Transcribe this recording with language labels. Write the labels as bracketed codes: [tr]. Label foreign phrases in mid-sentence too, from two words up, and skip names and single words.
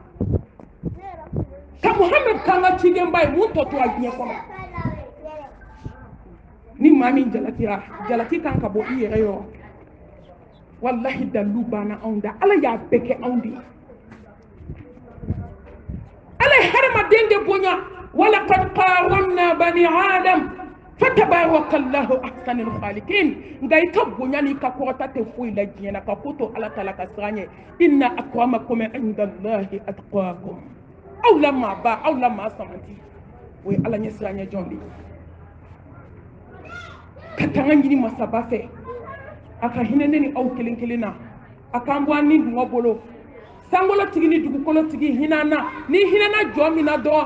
[bm] ka muhammed k'an ka cidenba ye mun tɔ tora diɲɛ kɔnɔ ni maa min jalakira jalaki kan ka bɔ i yɛrɛ yɔrɔ wallahi dalu banna anw da ala y'a bɛɛ kɛ anw de ye ala ye hadamaden de bonya [ar] ولقد كرمنا بني آدم فتبارك الله أحسن الخالقين [bm] nka i ka bonya ni ka kɔrɔta tɛ foyi la diɲɛ na ka ko to ala ta la ka siran ɲɛ [ar] إن أكرمكم عند الله أتقاكم [bm] aw la maa ba aw la maa samanti o ye ala ɲɛ siran ɲɛ jɔn de ye ka tanga ɲini masaba fɛ a ka hinɛ ne ni aw kelen kelen na a k'an bɔ an ni dungɔ bolo sankolotigi ni dugukolotigi hinɛ na ni hinɛna jɔn min na dɔrɔn